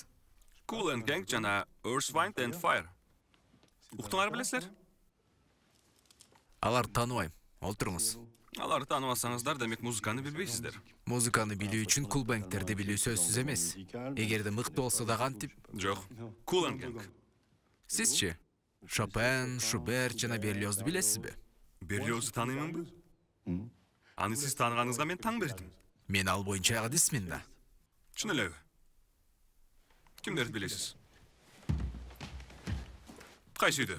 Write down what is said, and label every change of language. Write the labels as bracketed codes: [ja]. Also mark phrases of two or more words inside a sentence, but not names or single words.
[ky] Cool and Gang жана Earth, Wind and Fire. Уктуңар билесиздер? Алар тааныбайм. Олтуруңуз. Аларды тааныбасаңыздар, демек музыканы билбейсиздер. Музыканы билүү үчүн Cool Bank'терди билүү сөзсүз эмес. Эгерде мыкты болсо да кантип? Жок. Cool and Gang. Сизчи? Шопен, Шуберт жана Берлиозду билесизби? Берлиозду тааныймынбы? Аны сиз тааныганыңызга мен таң бердим. Мен ал боюнча адисмин да. Чын элеби? Кимдерди билесиз? Кайсы үйдө?